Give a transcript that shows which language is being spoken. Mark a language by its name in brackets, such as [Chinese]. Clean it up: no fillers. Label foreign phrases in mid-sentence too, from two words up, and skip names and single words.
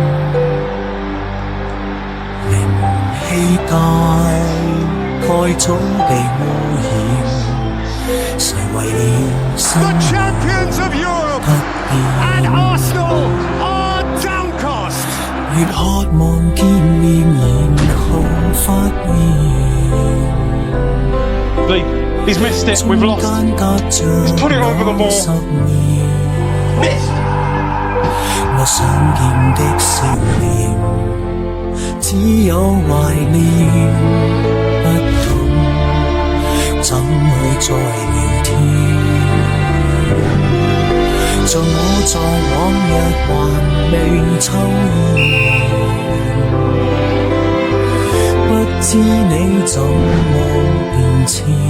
[Cantonese] 靈氣大概早被污染，誰為了生不變，越渴望見面，然後發現 [English] He's missed it, we've lost. He's put it over the ball. Missed. [Cantonese] 我想見的笑臉，只有懷念，不懂怎去再聊天。像我在往日還未抽煙，不知你怎麼變遷，